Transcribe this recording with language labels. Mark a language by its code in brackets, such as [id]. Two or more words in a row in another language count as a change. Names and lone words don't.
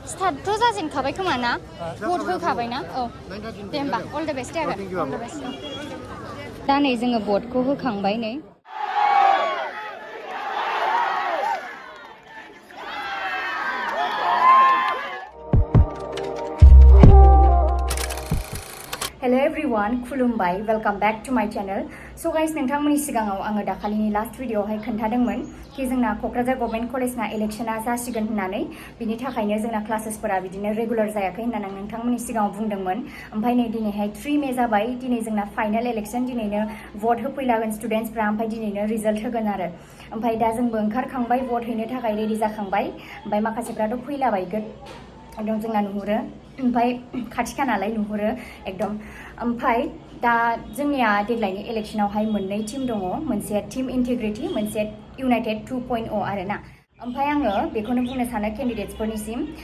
[brx] स्टार्ट जाजेनखाबाय खोमा ना भट होखाबाय ना औ दे होमबा [en] all the best all the best [brx] दा नै जोङो भटखौ होखांबाय नै [en] Hello everyone, [brx] खुलुमबाय, [en] welcome back to my channel. So guys, [brx] नोंथांमोननि सिगाङाव आङो दाखालिनि लास्ट भिडिअआवहाय खोन्थादोंमोन कि जोंना क'क्राझार गभर्नमेंट कलेजना इलेक्शना जासिगोन होननानै बिनि थाखायनो जोंना क्लासेसफोरा बिदिनो रेगुलार जायाखै होननानै आं नोंथांमोननि सिगाङाव बुंदोंमोन ओमफ्राय नै दिनैहाय 3 मे जाबाय दिनै जोंना [en] final election [brx] दिनैनो भट होफैलागोन स्टुडेन्ट्सफ्रा ओमफ्राय दिनैनो रिजाल्ट होगोन आरो ओमफ्राय दा जोंबो ओंखारखांबाय भट हैनो थाखाय रेडि जाखांबाय ओमफ्राय माखासेफ्राथ' फैलाबायगोन एकदम जोंना नुहुरो ओमफ्राय खाथिखा नालाय नुहुरो एकदम ओमफ्राय दा जोंनिया देग्लायनि इलेक्शनावहाय मोननै टीम दङ मोनसे टीम इन्टिग्रिटी मोनसे इउनाइटेड 2.0 आरोना ओमफ्राय आङो बेखौनो बुंनो सानो केन्डिडेट्सफोरनिसिम